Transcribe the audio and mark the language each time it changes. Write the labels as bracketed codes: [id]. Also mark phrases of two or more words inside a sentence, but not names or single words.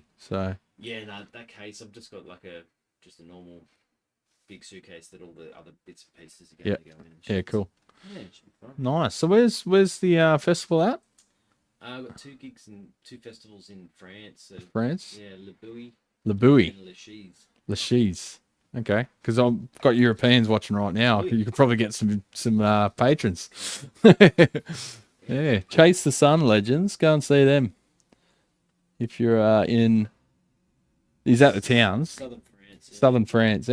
[en] So Yeah, no, that case I've just got like a normal big suitcase that all the other bits and pieces are going to go in. And yeah, shit. cool. Yeah, it should be fun. Nice. So where's the festival at? I've got 2 gigs and 2 festivals in France. So, France. yeah, Le Bouilly Le Bouilly. and Le Chise. Le Chise. Okay, because I've got Europeans watching right now. You could probably get some patrons. Yeah, Chase the Sun legends. Go and see them. If you're in, he's at the towns. Southern France. Yeah. Southern France.